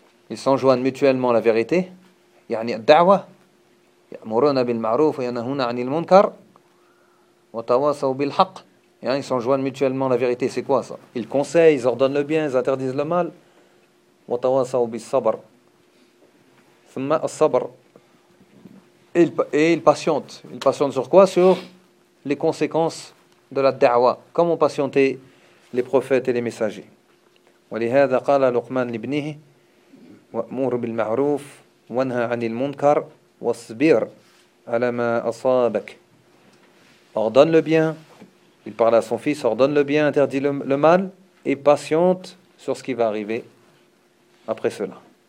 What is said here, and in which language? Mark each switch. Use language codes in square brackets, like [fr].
[fr] Ils s'enjoignent mutuellement la vérité. [ar] يعني الدعوة يأمرون بالمعروف وينهون عن المنكر وتواصوا بالحق. [fr] Ils s'enjoignent mutuellement la vérité. C'est quoi ça? Ils conseillent, ils ordonnent le bien, ils interdisent le mal. [ar] وتواصوا بالصبر. ثم الصبر. [fr] Et ils patientent. Ils patientent sur quoi? Sur les conséquences de la دعوة. Comme ont patienté les prophètes et les messagers. [ar] ولهذا قال لقمان لابنه وأمر بالمعروف وانهى عن المنكر واصبر على ما أصابك. [fr] Ordonne le bien. Il parle à son fils, ordonne le bien, interdit le mal et patiente sur ce qui va arriver après cela.